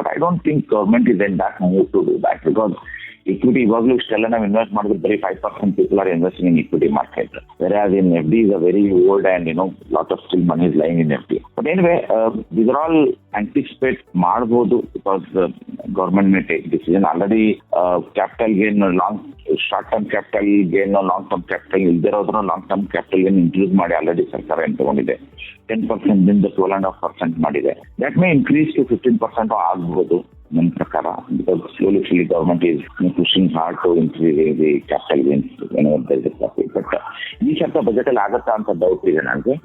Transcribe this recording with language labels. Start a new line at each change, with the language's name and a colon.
English: But I don't think government is in that move to do that. Because equity
Kannada: ಇವಾಗಲೂ ಇಷ್ಟೆಲ್ಲ ನಾವು invest ಮಾಡಿದ್ರೆ ಬರೀ
English: 5% people are investing in equity market. Whereas in FD is a very old and lot of still money is lying in FD. But anyway, these are all anticipate
Kannada: ಮಾಡಬಹುದು
English: because government may take decision. Already capital gain, short term capital gain, long term capital
Kannada: ಇಲ್ದಿರೋದ್ರೂ long term capital gain ಇಂಕ್ಲೂಸ್ ಮಾಡಿ already ಸರ್ಕಾರ ಏನು ತಗೊಂಡಿದೆ. 10% ದಿಂದ 12.5% ಮಾಡಿದೆ.
English: that may increase to 15%
Kannada: ಆಗ್ಬಹುದು ನನ್ನ ಪ್ರಕಾರ.
English: because slowly government is pushing hard to increase the capital gains but
Kannada: ಈ ಶಬ್ದ ಬಜೆಟ್ ಅಲ್ಲಿ ಆಗತ್ತಾ ಅಂತ ಡೌಟ್ ಇದೆ ನನಗೆ.